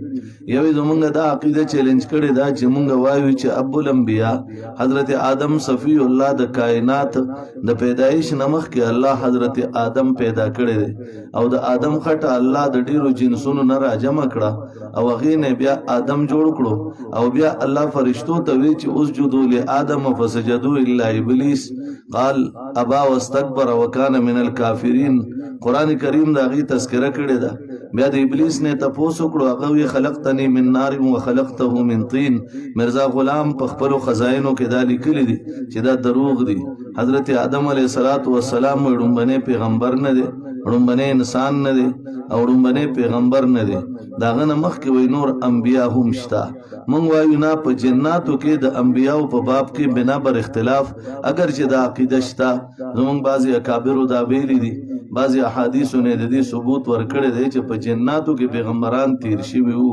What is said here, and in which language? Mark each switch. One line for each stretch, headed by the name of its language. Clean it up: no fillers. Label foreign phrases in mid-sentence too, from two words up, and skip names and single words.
Pashto: یوې زمونږ دا عقیده چیلنج کړي دا چې مونږ وایو چې ابو الانبیاء حضرت آدم صفی الله د کائنات د پیدایش نمخ کې الله حضرت آدم پیدا کړي دي، او د آدم خټه الله د ډیرو جنسونو نه راجمع کړه او هغې نه بیا آدم جوړ کړو، او بیا الله فرشتو ته وی چې
Arabic: اسجدوا لآدم فسجدوا الا ابلیس قال ابا واستكبر وكان من الكافرين.
Pashto: قرآن کریم دا غي تذکرہ کړی دا. بیا د ابلیس نه تاسو کړو هغه وی
Arabic: خلقتنی من نار وخلقته من طين.
Pashto: مرزا غلام په خپل خزائنو کې دا لیکلی دي چې دا دروغ دي. حضرت آدم علیه السلام وړومبنه پیغمبر نه دی، وړومبنه انسان نه دی، او وړومبنه پیغمبر نه دی. داغه مخ کې وی نور انبیا هم شتا. مونږ وایو نه په جناتو کې د انبیاو په باب کې بنا بر اختلاف اگر چې دا عقیده شتا، زمونږ بعضی اکابر دا ویلي دي، بعضی احادیثو نه د دې ثبوت ورکړی دی چې په جناتو کې پیغمبران تیر شوي وو.